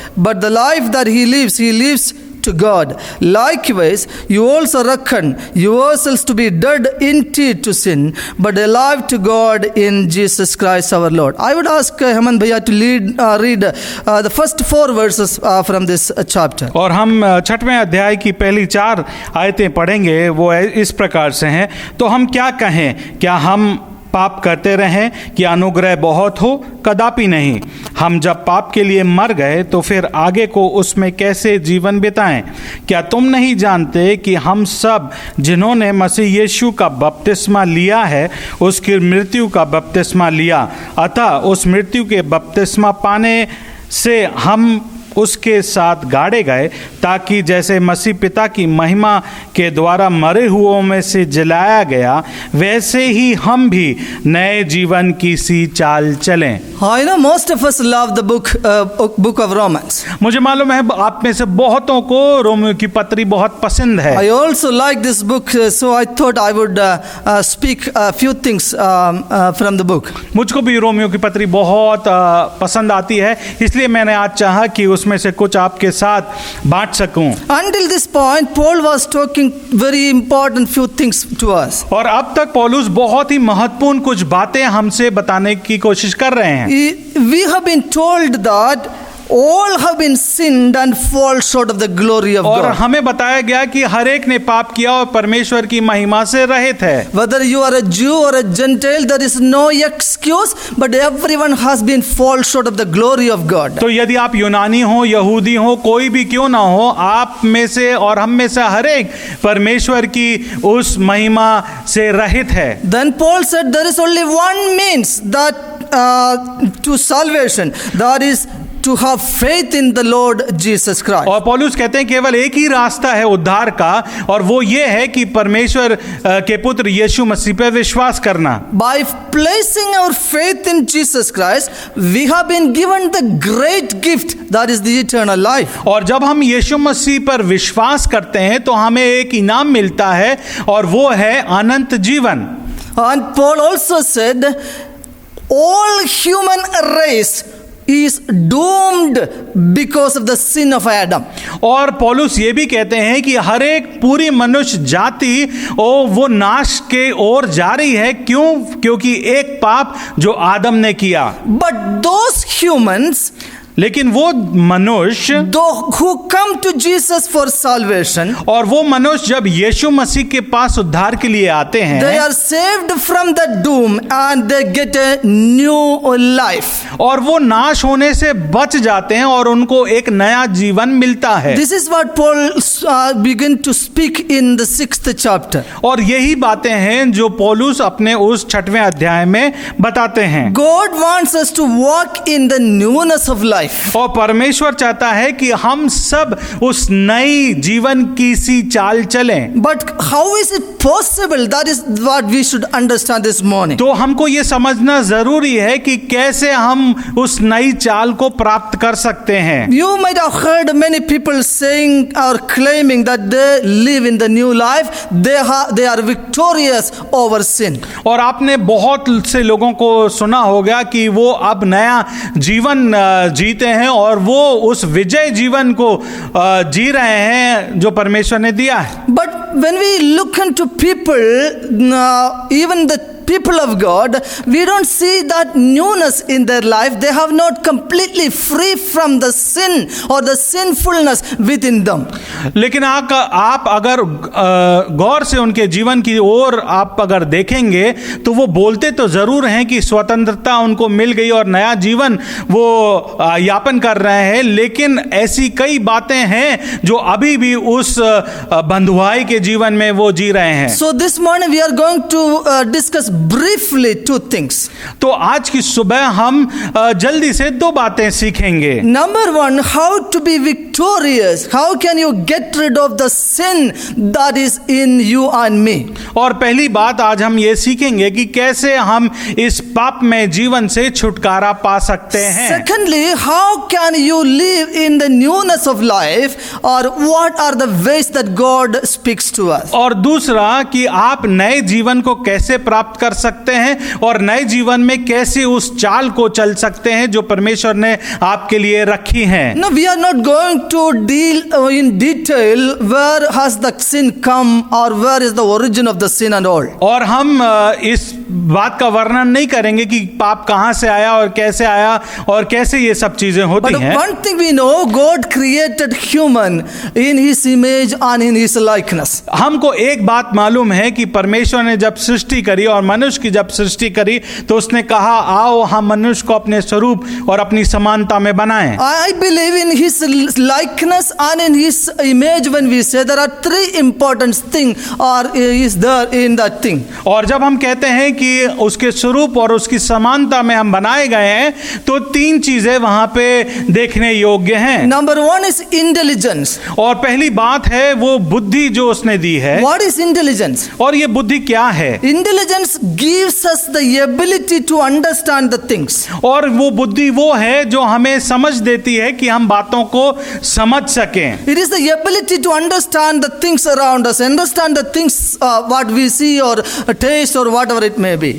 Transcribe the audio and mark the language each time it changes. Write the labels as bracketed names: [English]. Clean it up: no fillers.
[English] But the life that he lives to God. Likewise, you also reckon yourselves to be dead indeed to sin, but alive to God in Jesus Christ our Lord. I would ask Heman Bhaiya to read the first 4 verses from this chapter. [Hindi] और हम 6वें अध्याय की पहली 4 आयतें पढ़ेंगे। वो इस प्रकार से हैं, तो हम क्या कहें? क्या हम पाप करते रहें कि अनुग्रह बहुत हो? कदापि नहीं। हम जब पाप के लिए मर गए तो फिर आगे को उसमें कैसे जीवन बिताएं? क्या तुम नहीं जानते कि हम सब जिन्होंने मसीह यीशु का बपतिस्मा लिया है उसकी मृत्यु का बपतिस्मा लिया, अतः उस मृत्यु के बपतिस्मा पाने से हम उसके साथ गाड़े गए, ताकि जैसे मसीह पिता की महिमा के द्वारा मरे हुओं में से जलाया गया, वैसे ही हम भी नए जीवन की सी चाल चलें। [English] I know most of us love the book of Romans. [Hindi] मुझे मालूम है आप में से बहुतों को रोमियो की पत्री बहुत पसंद है। [English] I also like this book, so I thought I would speak a few things from the book. [Hindi] मुझको भी रोमियो की पत्री बहुत पसंद आती है, इसलिए मैंने आज चाहा कि उसमें से कुछ आपके साथ बांट सकूं। [English] Until this point, Paul was talking very important few things to us. [Hindi] और अब तक पौलुस बहुत ही महत्वपूर्ण कुछ बातें हमसे बताने की कोशिश कर रहे हैं। [English] We have been told that all have been sinned and fall short of the glory of [Hindi] और [English] God. [Hindi] हमें बताया गया कि हर एक ने पाप किया और परमेश्वर की महिमा से रहित है। [English] Whether you are a Jew or a Gentile, there is no excuse, but everyone has been fall short of the glory of God. [Hindi] तो यदि आप यूनानी हो, यहूदी हो, कोई भी क्यों ना हो, आप में से और हम में से हर एक परमेश्वर की उस महिमा से रहित है। [English] Then Paul said there is only one means that to salvation, that is to have faith in the Lord Jesus Christ. [Hindi] और पौलुस कहते हैं केवल एक ही रास्ता है उद्धार का, और वो ये है कि परमेश्वर के पुत्र यीशु मसीह पर विश्वास करना। [English] By placing our faith in Jesus Christ, we have been given the great gift that is the eternal life. [Hindi] और जब हम यीशु मसीह पर विश्वास करते हैं तो हमें एक इनाम मिलता है, और वो है अनंत जीवन। [English] And Paul also said, all human race is doomed because of the sin of Adam. [Hindi] और पौलुस ये भी कहते हैं कि हर एक पूरी मनुष्य जाति वो नाश के ओर जा रही है। क्यों? क्योंकि एक पाप जो आदम ने किया। [English] But those humans, [Hindi] लेकिन वो मनुष्य [English] who come to Jesus for salvation, [Hindi] और वो मनुष्य जब यीशु मसीह के पास उद्धार के लिए आते हैं, [English] they are saved from the doom and they get a new life. [Hindi] और वो नाश होने से बच जाते हैं और उनको एक नया जीवन मिलता है। [English] This is what Paul begin to speak in the 6th chapter. [Hindi] और यही बातें हैं जो पौलुस अपने उस 6वें अध्याय में बताते हैं। [English] God wants us to walk in the newness of life. [Hindi] और परमेश्वर चाहता है कि हम सब उस नई जीवन की सी चाल चलें। [English] But how is it possible? That is what we should understand this morning. [Hindi] तो हमको ये समझना जरूरी है कि कैसे हम उस नई चाल को प्राप्त कर सकते हैं। [English] You might have heard many people saying or claiming that they live in the new life. They are victorious over sin. [Hindi] और आपने बहुत से लोगों को सुना होगा कि वो अब नया जीवन जीते हैं और वो उस विजय जीवन को जी रहे हैं जो परमेश्वर ने दिया है। [English] But when we look into people, even the people of God, we don't see that newness in their life. They have not completely free from the sin or the sinfulness within them. [Hindi] लेकिन आप अगर गौर से उनके जीवन की ओर आप अगर देखेंगे तो वो बोलते तो जरूर हैं कि स्वतंत्रता उनको मिल गई और नया जीवन वो यापन कर रहे हैं, लेकिन ऐसी कई बातें हैं जो अभी भी उस बंधुआई के जीवन में वो जी रहे हैं। [English] So this morning we are going to discuss briefly two things. [Hindi] तो आज की सुबह हम जल्दी से 2 बातें सीखेंगे। [English] Number one, how to be victorious. How can you get rid of the sin that is in you and me? [Hindi] और पहली बात आज हम ये सीखेंगे कि कैसे हम इस पाप में जीवन से छुटकारा पा सकते हैं। [English] Secondly, how can you live in the newness of life, or what are the ways that God speaks to us? [Hindi] और दूसरा कि आप नए जीवन को कैसे प्राप्त कर सकते हैं और नए जीवन में कैसे उस चाल को चल सकते हैं जो परमेश्वर ने आपके लिए रखी है। [English] No, we are not going to deal in detail where has the sin come or where is the origin of the sin and all. [Hindi] और हम इस बात का वर्णन नहीं करेंगे कि पाप कहां से आया और कैसे आया और कैसे ये सब चीजें होती [English] But [Hindi] हैं। [English] one thing we know, God created human in His image and in His likeness. [Hindi] हमको एक बात मालूम है कि परमेश्वर ने जब सृष्टि करी और मनुष्य की जब सृष्टि करी तो उसने कहा आओ हम मनुष्य को अपने स्वरूप और अपनी समानता में बनाएं। [English] I believe in His likeness and in His image. When we say there are three important things or is there in that thing. [Hindi] और जब हम कहते हैं कि उसके स्वरूप और उसकी समानता में हम बनाए गए हैं तो तीन चीजें वहां पे देखने योग्य हैं। [English] Number one is intelligence. [Hindi] और पहली बात है वो बुद्धि जो उसने दी है। [English] What is intelligence? [Hindi] और ये बुद्धि क्या है? [English] Intelligence gives us the ability to understand the things. [Hindi] और वो बुद्धि वो है जो हमें समझ देती है कि हम बातों को समझ सकें। [English] It is the ability to understand the things around us, understand the things what we see or taste or whatever it may be.